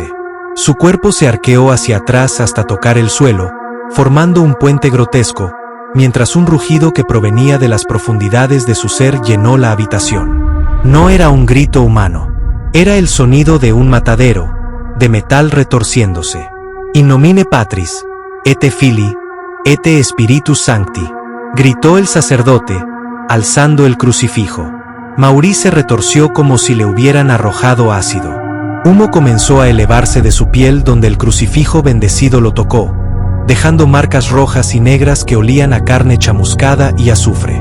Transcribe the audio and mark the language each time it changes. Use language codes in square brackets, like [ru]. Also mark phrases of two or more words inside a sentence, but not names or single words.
[es] Su cuerpo se arqueó hacia atrás hasta tocar el suelo, formando un puente grotesco, mientras un rugido que provenía de las profundidades de su ser llenó la habitación. No era un grito humano. Era el sonido de un matadero, de metal retorciéndose. [la] In nomine Patris, et Filii, et Spiritus Sancti, [es] gritó el sacerdote, alzando el crucifijo. Maurice se retorció como si le hubieran arrojado ácido. Humo comenzó a elevarse de su piel donde el crucifijo bendecido lo tocó, dejando marcas rojas y negras que olían a carne chamuscada y azufre.